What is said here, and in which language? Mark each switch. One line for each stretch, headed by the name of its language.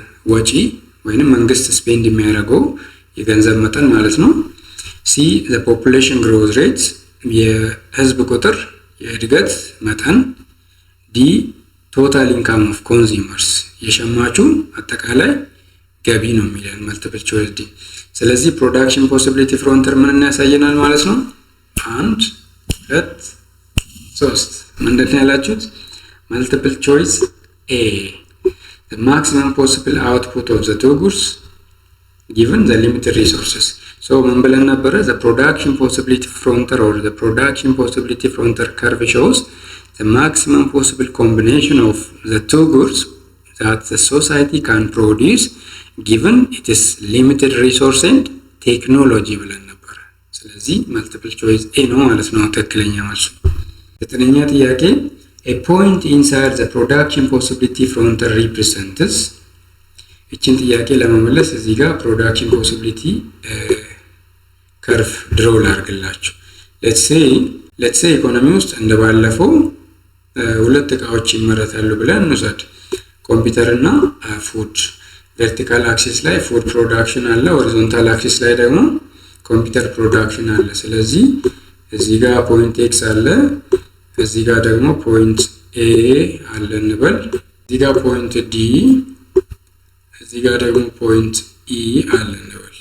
Amharic: ወጪ ወይንም መንግስት ስፔንድ የሚያደርገው የገንዘብ መጠን ማለት ነው። C
English: the population growth rate
Amharic: የህዝብ ቁጥር የእድገት መጠን። D
English: total income of consumers
Amharic: የሸማቹ አጠቃላይ ገቢ ነው የሚለን
English: multiple choice D።
Amharic: ስለዚህ production possibility frontier ምን ያሳየናል ማለት ነው? 1 2 3 ምንድነው ያላችሁት?
English: multiple choice A the maximum possible output of the two goods given the limited resources. So
Amharic: ምን ብለን ነበረ?
English: the production possibility frontier or the production possibility frontier curve shows the maximum possible combination of the two goods that the society can produce given its limited resource and technology
Amharic: ብለን ነበረ።
English: ስለዚህ multiple choice A
Amharic: ነው ማለት ነው ትክክለኛ መልሱ። ዘጠነኛ ጥያቄ
English: a point inside the production possibility frontier represents
Amharic: እቺን ጥያቄ ለመመለስ እዚህ ጋር
English: production possibility curve draw
Amharic: ላድርግላችሁ።
English: let's say
Amharic: ኢኮኖሚ ውስጥ እንደባለፈው ሁለት ዕቃዎች ይመረታሉ ብለን እንውሰድ። ኮምፒውተር እና ፉድ። ቨርቲካል አክሲስ ላይ ፉድ ፕሮዳክሽን አለ፣ ሆሪዞንታል አክሲስ ላይ ደግሞ ኮምፒውተር ፕሮዳክሽን አለ። ስለዚህ እዚህ ጋር ፖይንት ኤክስ አለ፣ እዚህ ጋር ደግሞ ፖይንት ኤ አለ እንበል። እዚህ ጋር ፖይንት ዲ፣ እዚህ ጋር ደግሞ ፖይንት ኢ አለ እንበል።